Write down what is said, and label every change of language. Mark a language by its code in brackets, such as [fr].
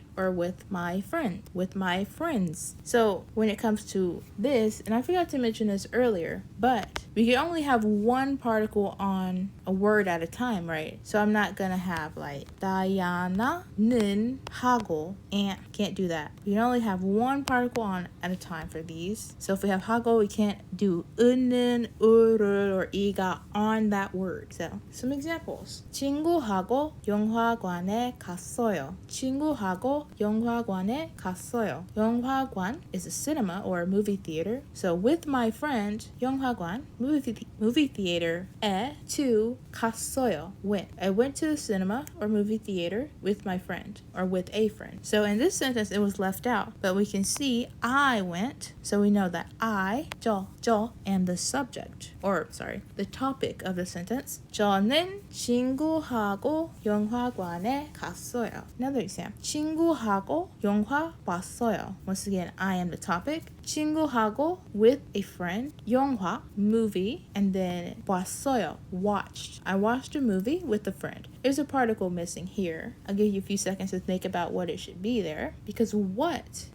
[en] Or with my friends. So when it comes to this, and I forgot to mention this earlier, but we can only have one particle on a word at a time, right? So I'm not gonna have like Diana는 하고 and can't do that. We can only have one particle on at a time for these. So if we have 하고, we can't do 은는, 을을, or 이가 on that word. So some examples. [ko] 친구하고 영화관에 갔어요. 친구하고 영화관에 갔어요. [en] 영화관 is a cinema or a movie theater. So with my friend, 영화관, movie theater, to 갔어요, went. I went to the cinema or movie theater with my friend or with a friend. So in this sentence, it was left out, but we can see I went. So we know that I, 저, and the subject, or sorry, the topic of the sentence. [ko] 저는 친구하고 영화관에 갔어요. [en] Another example. [ko] 친구하고 영화 봤어요. [en] Once again, I am the topic. 친구하고 with a friend. 영화, movie, and then 봤어요, watched. I watched a movie with a friend. There's a particle missing here. I'll give you a few seconds to think about what it should be there. Because what?